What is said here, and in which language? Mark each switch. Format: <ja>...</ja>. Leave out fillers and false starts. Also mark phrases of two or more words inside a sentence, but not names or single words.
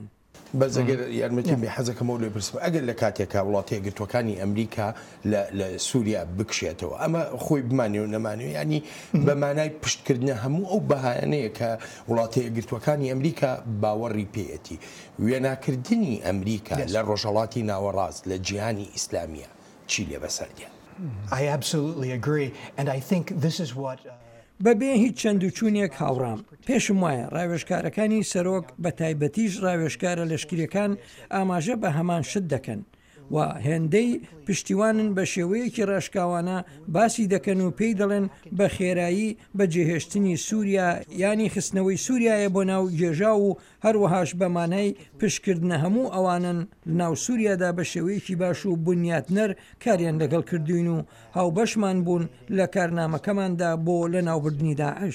<ckb>بەزەگەر یارمەتی بێ حەزەکەمەوە لێ پرسم ئەگەر لە کاتێکا وڵاتی یەکگرتوەکانی ئەمریکا لە سووریا بکشێتەوە ئەمە خۆی بمانێ و نەمانێ ینی بەمانای پشتکردنە هەموو ئەو بەهانەیە کە وڵاتی یەکگرتوەکانی ئەمریکا باوەڕی پێەتی وێناکردنی ئەمریکا لە ڕۆژهەڵاتی ناوەڕاست لە جیهانی ئیسلامیە چی لێ بەسەردێ؟</ckb> <en>I absolutely agree and I think this is what</en> <ckb>بەبێ هیچ چەند و چوونێک هاوڕام پێشم وایە ڕاوێژکارەکانی سەرۆک بە تایبەتیش ڕاوێژکارە لەشکریەکان ئاماژە بە هەمان شت دەکەن و هێندەی پشتیوانن بە شێوەیەکی ڕاشکاوانە باسی دەکەن و پێی دەڵێن بە خێرایی بە جێهێشتنی سووریا ینی خستنەوەی سووریایە بۆ ناو گێژا و هەروەهاش بەمانای پشتکردنە هەموو ئەوانن ناو سووریادا بە شێوەیەکی باش و بنیاتنەر کاریان لەگەڵ کردوین و هاوبەشمان بوون لە کارنامەکەماندا بۆ لە ناوبردنی داعش.</ckb>